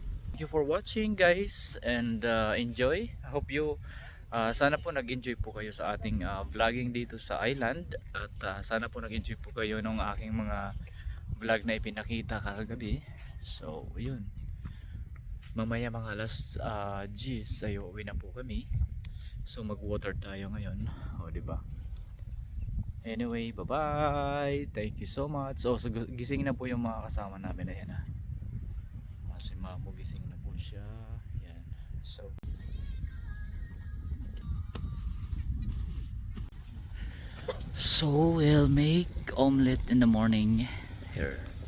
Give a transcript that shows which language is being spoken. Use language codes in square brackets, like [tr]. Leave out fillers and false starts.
[en] Thank you for watching, guys, and enjoy. I hope you [tl] sana po nag-enjoy po kayo sa ating vlogging dito sa island, at sana po nag-enjoy po kayo ng aking mga vlog na ipinakita kagabi. So yun, mamaya mga alas 10 ay uuwi na po kami, so mag water tayo ngayon, o diba? [en] Anyway, bye bye, thank you so much. [tl] So gising na po yung mga kasama namin. Ayan na, si Mamo gising na po siya. Yan. [en] So we'll make omelette in the morning here.